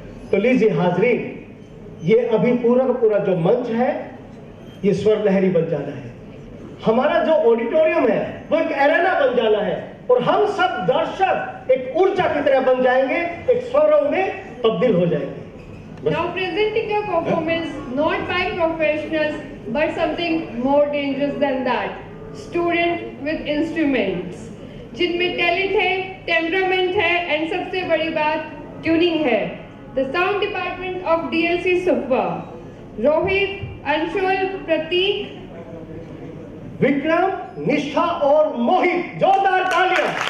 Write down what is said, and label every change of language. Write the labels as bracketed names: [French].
[Hindi] तो लीजिए हाजरीन, ये अभी पूरा का पूरा जो मंच है ये स्वर लहरी बन जाना है. हमारा जो ऑडिटोरियम है वो एक एरेना बन जाना है और हम सब दर्शक एक ऊर्जा की तरह बन जाएंगे, एक स्वरों में तब्दील हो जाएंगे. [English] Now presenting a performance not by professionals but something more dangerous than that. Student with instruments, [Hindi] जिनमें टैलेंट है, टेम्परामेंट है एंड सबसे बड़ी बात ट्यूनिंग है. [English] The sound department of DLC Supwa, Rohit, Anshul, Prateek, [Hindi] Vikram, निष्ठा और मोहित. जोरदार तालियां.